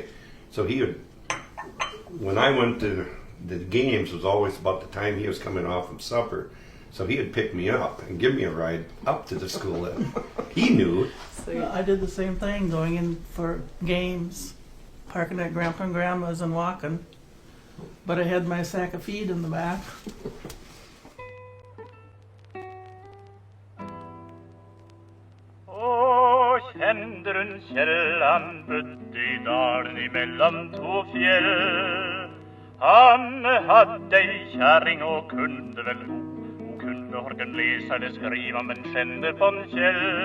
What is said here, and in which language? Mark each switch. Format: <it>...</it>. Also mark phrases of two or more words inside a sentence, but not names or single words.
<en>So he would, when I went to the games, was always about the time he was coming off from supper. So he would pick me up and give me a ride up to the school. And he knew. I did the same thing, going in for games, parking at Grandpa and Grandma's and walking. But I had my sack of feed in the back.</en> <no>Og kjente rundt kjellan bodde I dalen imellom to fjell. Han hadde ei kjerring og kunde vel hun kunne horken lese eller skriva, men kjente på en Kjell.</no>